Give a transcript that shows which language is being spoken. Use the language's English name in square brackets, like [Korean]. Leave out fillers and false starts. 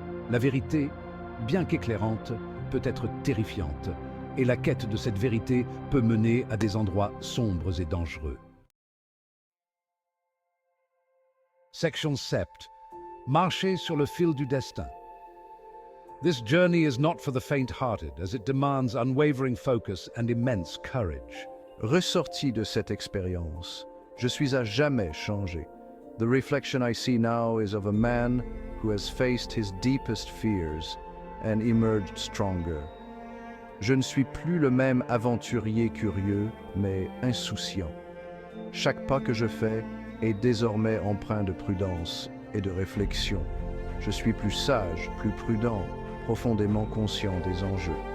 [French] La vérité, bien qu'éclairante, peut être terrifiante, et la quête de cette vérité peut mener à des endroits sombres et dangereux. Section 7. Marcher sur le fil du destin. [English] This journey is not for the faint-hearted, as it demands unwavering focus and immense courage. [French] Ressorti de cette expérience, je suis à jamais changé. [English] The reflection I see now is of a man who has faced his deepest fears and emerged stronger. [French] Je ne suis plus le même aventurier curieux, mais insouciant. Chaque pas que je fais est désormais empreint de prudence et de réflexion. Je suis plus sage, plus prudent, profondément conscient des enjeux.